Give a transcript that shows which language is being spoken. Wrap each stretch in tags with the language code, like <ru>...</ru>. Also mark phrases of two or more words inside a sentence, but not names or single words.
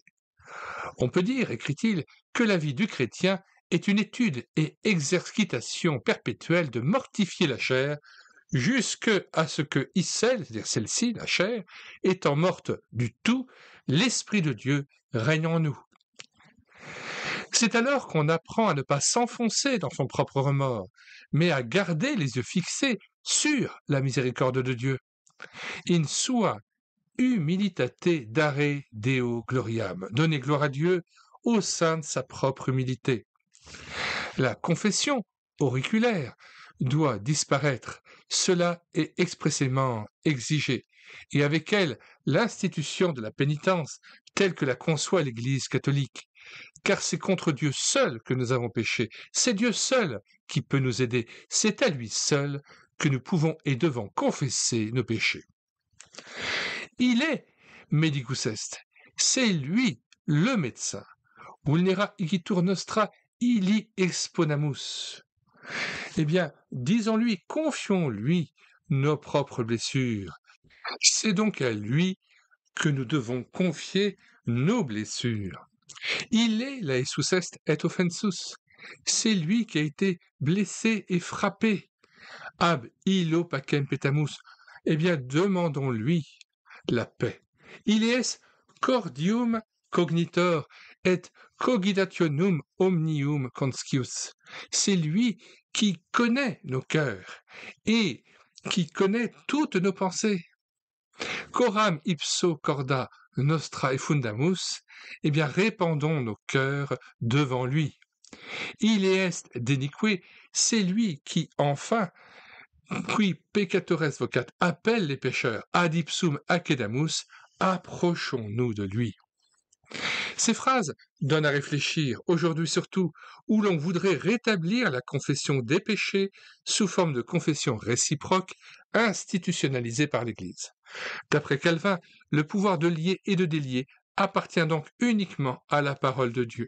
<fr>On peut dire, écrit-il, que la vie du chrétien est une étude et exercitation perpétuelle de mortifier la chair jusqu'à ce que Issel, c'est-à-dire celle-ci, la chair, étant morte du tout, l'Esprit de Dieu règne en nous. C'est alors qu'on apprend à ne pas s'enfoncer dans son propre remords, mais à garder les yeux fixés sur la miséricorde de Dieu.</fr> <la>In sua humilitate dare Deo gloriam,</la> <fr>donner gloire à Dieu au sein de sa propre humilité. La confession auriculaire doit disparaître, cela est expressément exigé, et avec elle l'institution de la pénitence telle que la conçoit l'Église catholique, car c'est contre Dieu seul que nous avons péché, c'est Dieu seul qui peut nous aider, c'est à lui seul que nous pouvons et devons confesser nos péchés.</fr> <la>Il est medicus est,</la> <fr>c'est lui le médecin.</fr> <la>Vulnera igitur nostra illi exponamus.</la> <fr>Eh bien, disons-lui, confions-lui nos propres blessures. C'est donc à lui que nous devons confier nos blessures.</fr> <la>Il est laesus est et offensus.</la> <fr>C'est lui qui a été blessé et frappé.</fr> <la>Ab illo pacem petamus.</la> <fr>Eh bien, demandons-lui la paix.</fr> <la>Il est cordium cognitor et cogitationum omnium conscius.</la> <fr>C'est lui qui connaît nos cœurs et qui connaît toutes nos pensées.</fr> <la>Coram ipso corda nostra effundamus,</la> <fr>eh bien répandons nos cœurs devant lui.</fr> <la>Il est denique,</la> <fr>c'est lui qui enfin,</fr> <la>qui peccatores vocat,</la> <fr>appelle les pécheurs,</fr> <la>ad ipsum accedamus,</la> <fr>approchons-nous de lui. Ces phrases donnent à réfléchir, aujourd'hui surtout, où l'on voudrait rétablir la confession des péchés sous forme de confession réciproque institutionnalisée par l'Église. D'après Calvin, le pouvoir de lier et de délier appartient donc uniquement à la parole de Dieu.</fr>